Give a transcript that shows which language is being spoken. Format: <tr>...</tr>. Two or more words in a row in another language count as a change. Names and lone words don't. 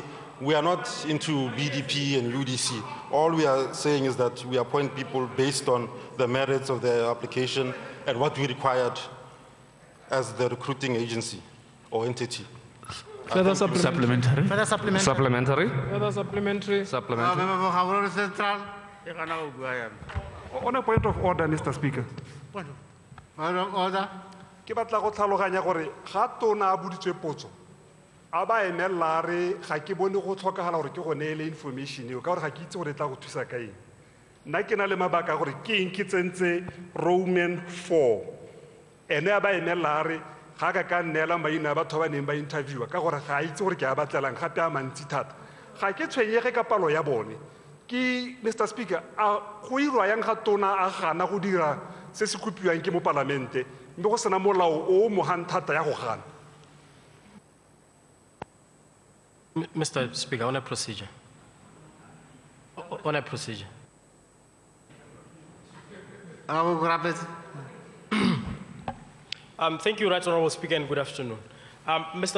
<en>We are not into BDP and UDC. All we are saying is that we appoint people based on the merits of their application and what we required as the recruiting agency or entity. Further supplementary. Further supplementary. Supplementary. Further supplementary. Supplementary. On a point of order, Mr. Speaker. Point of order.</en> <tn>Ke batla go tlhaloganya gore ga tona a boditswe potso a ba emela re ga ke bone go tlhokagala gore ke go neele information eo ka gore ga ke itse gore e tla go thusa ka eng nna ke na le mabaka gore ke eng ke tsentse Roman 4 ene a ba emela re ga ka nneela maina a batho ba neng ba interviewa ka gore ga a itse gore ke a batlelang gape a mantsi thata ga ke tshwenyege ka palo ya bone ke Mr. Speaker a go irwa yang ga tona a gana go dira se se kopiwang ke mo palamente mme go sena molao o mogang thata ya go gana.</tn> <en>Mr. Speaker, on a procedure. On a procedure. Honorable Rapid. Thank you, Right Honorable Speaker, and good afternoon. Mr.</en>